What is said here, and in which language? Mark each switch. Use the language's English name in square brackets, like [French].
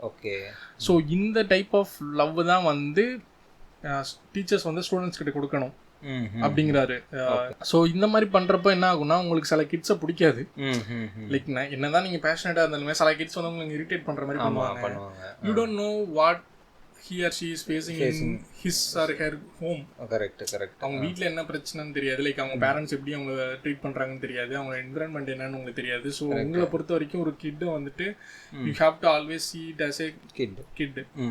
[English] Okay. [Tamil] So இந்த type of love தான் வந்து டீச்சர்ஸ் வந்து ஸ்டூடெண்ட்ஸ் கிட்ட கொடுக்கணும் அப்படிங்கிறாரு. ஸோ இந்த மாதிரி பண்றப்ப என்ன ஆகும்னா உங்களுக்கு சில கிட்ஸை பிடிக்காது. லைக் என்னதான் நீங்க பேஷனேட்டா இருந்தாலுமே சில கிட்ஸ் வந்து உங்களுக்கு இரிட்டேட் பண்ற மாதிரி பண்ணுவாங்க. [English] You don't know what he or she is facing in his or her home. Correct. [Tamil] அவங்க வீட்டில் என்ன பிரச்சனைன்னு தெரியாது. லைக் அவங்க பேரண்ட்ஸ் எப்படி அவங்க ட்ரீட் பண்றாங்கன்னு தெரியாது. அவங்க என்விரான்மெண்ட் என்னன்னு உங்களுக்கு தெரியாது. ஸோ உங்களை பொறுத்த வரைக்கும் ஒரு கிட் வந்துட்டு [English] You have to always see it as a kid.